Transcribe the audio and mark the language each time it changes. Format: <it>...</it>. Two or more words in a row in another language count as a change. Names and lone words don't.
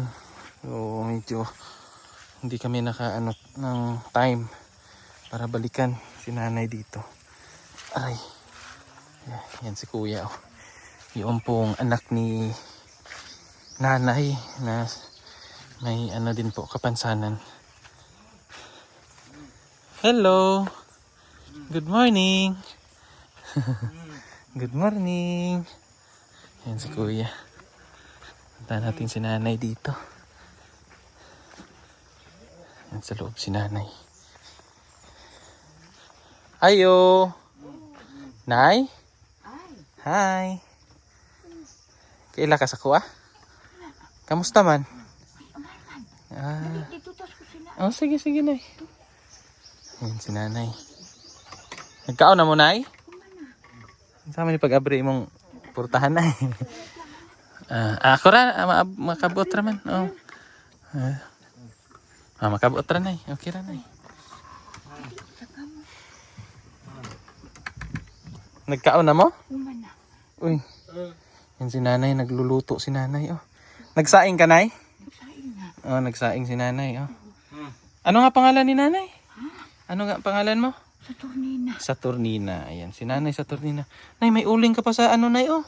<tl>So medyo hindi kami nakaano ng time para balikan si nanay dito. Ay, yan si Kuya oh. Yung pong anak ni nanay na may ano din po, kapansanan.</tl> <en>Hello. Good morning. Good morning.</en> <tl>Yan si Kuya. Punta natin si nanay dito. Yan sa loob si nanay. Ayo. Nay?</tl> <ceb>Hi. Kaila ka sa kuha? Kamusta man? Oh, sige, nay. Ayan si nanay. Nagkaon na mo, nay? Sama ni pag-abri mong purtahan, nay. Ako ra, makabot ra man. Oh. Makabot ra, nay. Okay ra, nay. Nagkaon na mo? Uy.</ceb> <tl>Yan si nanay, nagluluto si nanay, oh. Nagsaing ka, nay? Nagsaing na. Oh, nagsaing si nanay, oh. Ano nga pangalan ni nanay? Ano nga pangalan mo? Saturnina. Saturnina. Ayan, si nanay Saturnina. Nay, may uling ka pa sa ano, nay, oh.</tl>